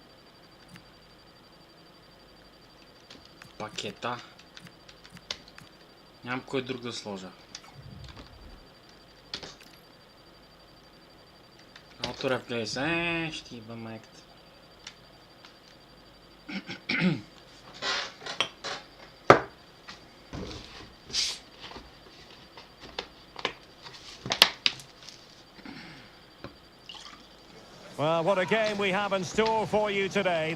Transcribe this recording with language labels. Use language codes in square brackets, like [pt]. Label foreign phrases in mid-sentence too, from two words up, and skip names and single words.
[bg] Пакета. Нямам кой друг да сложа. [en] Auto replace. [bg] Ще иба майката. [en] Well, what a game we have in store for you today.